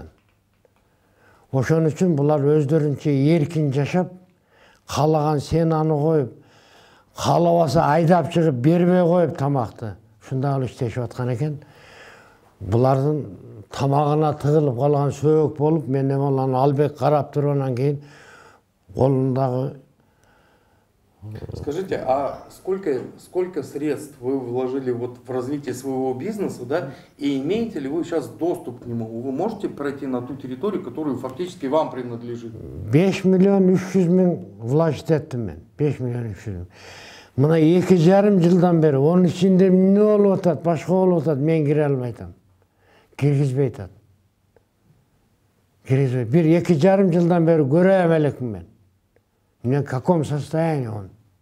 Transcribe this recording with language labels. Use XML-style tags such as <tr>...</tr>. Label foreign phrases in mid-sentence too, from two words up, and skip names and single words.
<ky>Ошон үчүн булар өздөрүнчө эркин жашап, каалаган сенаны коюп, каалабаса айдап чыгып бербей коюп тамакты. Ушундай кылып иштешип аткан экен. Булардын тамагына тыгылып калган сөөк болуп, мен анан Албек карап туруп анан кийин колундагы.</ky> <ru>Скажите, а сколько средств вы вложили вот в развитие своего бизнеса, да, и имеете ли вы сейчас доступ к нему? Вы можете пройти на ту территорию, которую фактически вам принадлежит?</ru> <ky>5 миллион 300 миң вложить еттим мен. 5 миллион 300 миң. Мына 2,5 жылдан бери, onun içinde эмне болуп атат, башка болуп атат, мен кире албай атам. Киргизбей атат. Бир 2,5 жылдан бери көрөм элекмин мен.</ky> <ru>В каком состоянии он?</ru>